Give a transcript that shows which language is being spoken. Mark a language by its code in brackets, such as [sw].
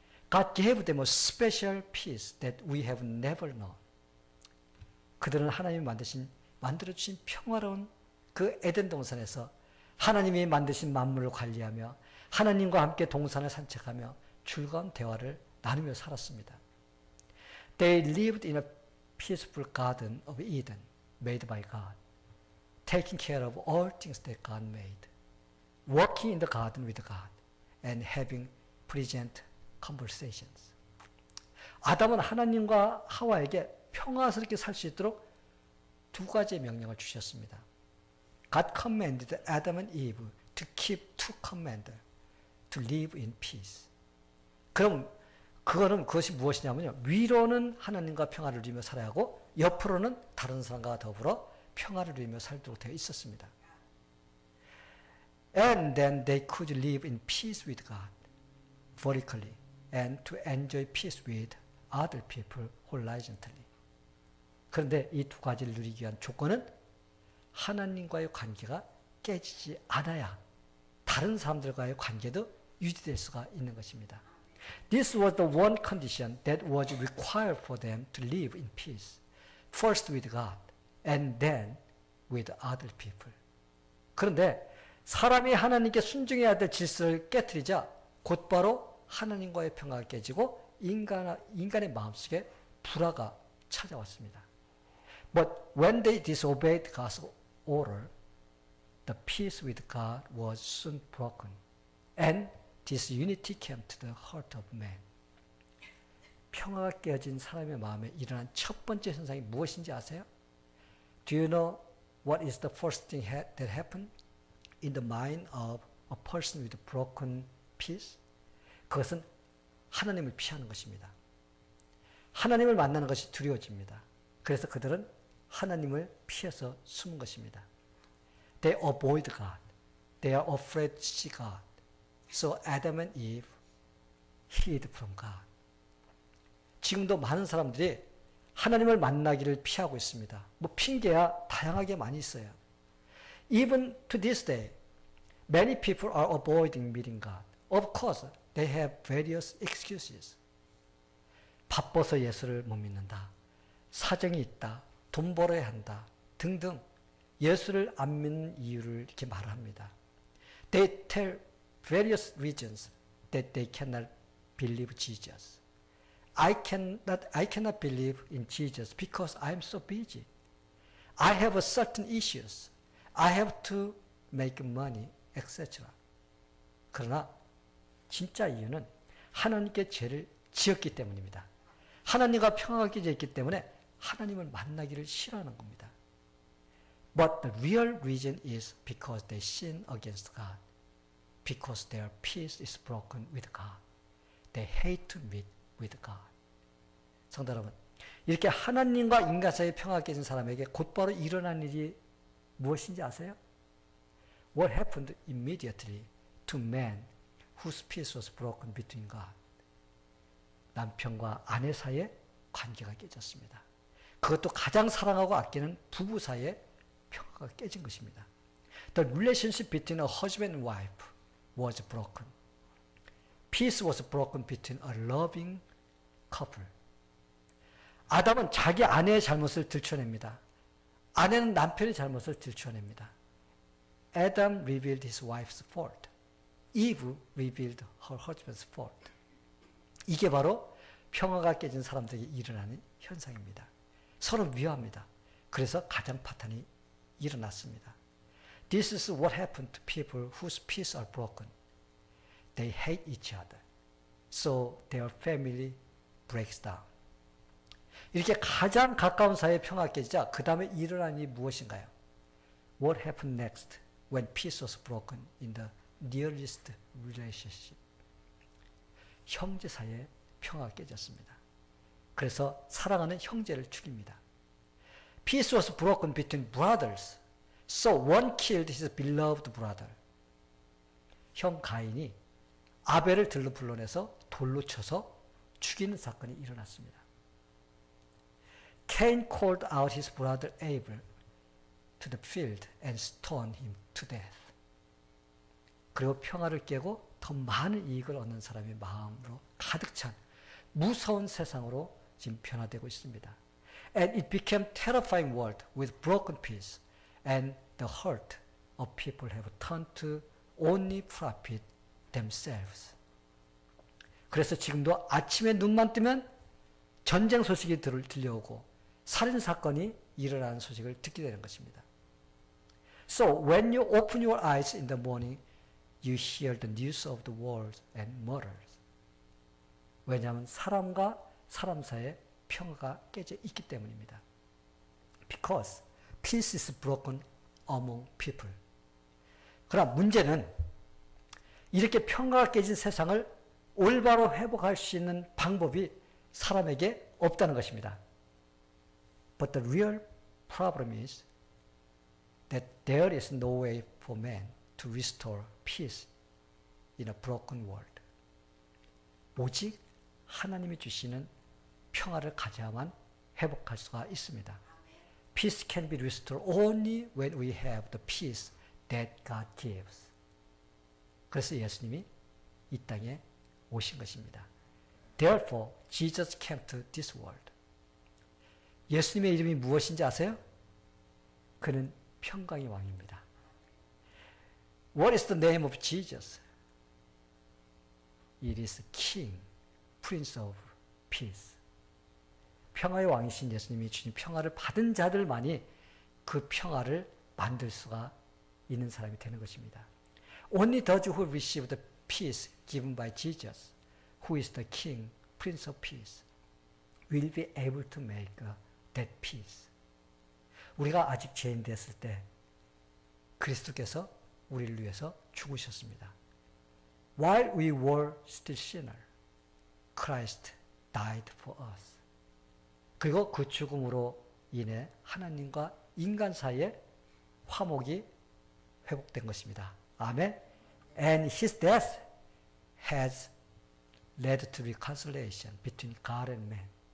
[en] God gave them a special peace that we have never known. [ko] 그들은 하나님이 만들어주신 평화로운 그 에덴 동산에서 하나님이 만드신 만물을 관리하며 하나님과 함께 동산을 산책하며 즐거운 대화를 나누며 살았습니다. [en] They lived in a peaceful garden of Eden made by God, taking care of all things that God made, walking in the garden with God, and having pleasant conversations. [ko] 아담은 하나님과 하와에게 평화스럽게 살 수 있도록 두 가지의 명령을 주셨습니다. [en] God commanded Adam and Eve to keep two commandments, to live in peace. [ko] 그럼 그것이 무엇이냐면요. 위로는 하나님과 평화를 누리며 살아야 하고 옆으로는 다른 사람과 더불어 평화를 누리며 살도록 되어 있었습니다. [en] And then they could live in peace with God, vertically, and to enjoy peace with other people horizontally. [ko] 그런데 이 두 가지를 누리기 위한 조건은 하나님과의 관계가 깨지지 않아야 다른 사람들과의 관계도 유지될 수가 있는 것입니다. [en] This was the one condition that was required for them to live in peace. First with God and then with other people. [ko] 그런데 사람이 하나님께 순종해야 될 질서를 깨뜨리자 곧바로 하나님과의 평화가 깨지고 인간의 마음속에 불화가 찾아왔습니다. [en] But when they disobeyed God's order, the peace with God was soon broken, and disunity came to the heart of man. [ko] 평화가 깨어진 사람의 마음에 일어난 첫 번째 현상이 무엇인지 아세요? [en] Do you know what is the first thing that happened in the mind of a person with broken peace? [ko] 그것은 하나님을 피하는 것입니다. 하나님을 만나는 것이 두려워집니다. 그래서 그들은 하나님을 피해서 숨은 것입니다. [en] They avoid God. They are afraid to see God. So Adam and Eve hid from God. [ko] 지금도 많은 사람들이 하나님을 만나기를 피하고 있습니다. 뭐 핑계야 다양하게 많이 있어요. [en] Even to this day, many people are avoiding meeting God. Of course, they have various excuses. [ko] 바빠서 예수를 못 믿는다. 사정이 있다. 돈 벌어야 한다. 등등 예수를 안 믿는 이유를 이렇게 말합니다. [en] They tell various reasons that they cannot believe Jesus. I cannot believe in Jesus because I am so busy. I have certain issues. I have to make money, etc. [ko] 그러나 진짜 이유는 하나님께 죄를 지었기 때문입니다. 하나님과 평화가 깨져 있기 때문에 하나님을 만나기를 싫어하는 겁니다. [en] But the real reason is because they sin against God. Because their peace is broken with God. They hate to meet with God. [ko] 성도 여러분, 이렇게 하나님과 인간 사이의 평화가 깨진 사람에게 곧바로 일어난 일이 무엇인지 아세요? [en] What happened immediately to man whose peace was broken between God? [ko] 남편과 아내 사이의 관계가 깨졌습니다. 그것도 가장 사랑하고 아끼는 부부 사이의 평화가 깨진 것입니다. [en] The relationship between a husband and wife was broken. Peace was broken between a loving couple. [ko] 아담은 자기 아내의 잘못을 들춰냅니다. 아내는 남편의 잘못을 들춰냅니다. [en] Adam revealed his wife's fault. Eve revealed her husband's fault. [ko] 이게 바로 평화가 깨진 사람들에게 일어나는 현상입니다. 서로 미워합니다. 그래서 가정 파탄이 일어났습니다. [en] This is what happened to people whose peace are broken. They hate each other. So their family breaks down. [ko] 이렇게 가장 가까운 사이의 평화가 깨지자 그 다음에 일어난 일이 무엇인가요? [en] What happened next when peace was broken in the nearest relationship? [ko] 형제 사이의 평화가 깨졌습니다. 그래서 사랑하는 형제를 죽입니다. [en] Peace was broken between brothers. So one killed his beloved brother. [ko] 형 가인이 아벨을 들로 불러내서 돌로 쳐서 죽이는 사건이 일어났습니다. [en] Cain called out his brother Abel to the field and stoned him to death. [ko] 그리고 평화를 깨고 더 많은 이익을 얻는 사람의 마음으로 가득 찬 무서운 세상으로 지금 변화되고 있습니다. [en] And it became terrifying world with broken peace, and the heart of people have turned to only profit themselves. [ko] 그래서 지금도 아침에 눈만 뜨면 전쟁 소식이 들려오고 살인 사건이 일어나는 소식을 듣게 되는 것입니다. [en] So when you open your eyes in the morning, you hear the news of the wars and murders. [ko] 왜냐하면 사람과 사람 사이에 평화가 깨져 있기 때문입니다. [en] Because peace is broken among people. [ko] 그러나 문제는 이렇게 평화가 깨진 세상을 올바로 회복할 수 있는 방법이 사람에게 없다는 것입니다. [en] But the real problem is that there is no way for man to restore peace in a broken world. [ko] 오직 하나님이 주시는 평화를 가져야만 회복할 수가 있습니다. [en] Peace can be restored only when we have the peace that God gives. [ko] 그래서 예수님이 이 땅에 오신 것입니다. [en] Therefore, Jesus came to this world. [ko] 예수님의 이름이 무엇인지 아세요? 그는 평강의 왕입니다. [en] What is the name of Jesus? It is King, Prince of Peace. [ko] 평화의 왕이신 예수님이 주신 평화를 받은 자들만이 그 평화를 만들 수가 있는 사람이 되는 것입니다. [en] Only those who receive the peace given by Jesus, who is the King, Prince of Peace, will be able to make that peace. [ko] 우리가 아직 죄인 됐을 때 그리스도께서 우리를 위해서 죽으셨습니다. [en] While we were still sinner, Christ died for us. [ko] 그리고 그 죽음으로 인해 하나님과 인간 사이에 화목이 회복된 것입니다. 아멘. [en] And his death has led to reconciliation between God and man.